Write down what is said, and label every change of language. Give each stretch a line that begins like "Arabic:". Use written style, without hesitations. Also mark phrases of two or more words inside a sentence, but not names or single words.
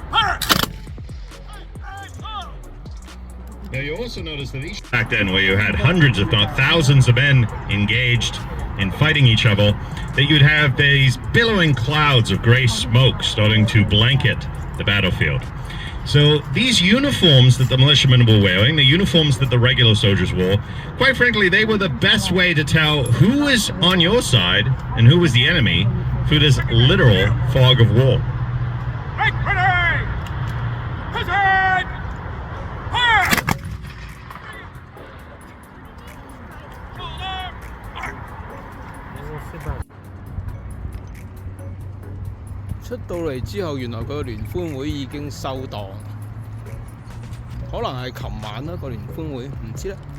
English: Now you also notice that each back then, where you had hundreds if not thousands of men engaged in fighting each other, that you'd have these billowing clouds of gray smoke starting to blanket the battlefield. So these uniforms that the militiamen were wearing, the uniforms that the regular soldiers wore, quite frankly, they were the best way to tell who is on your side and who was the enemy through this literal fog of war.
Cantonese: 出到嚟之後，原來佢個聯歡會已經收檔，可能係琴晚啦個聯歡會，唔知咧。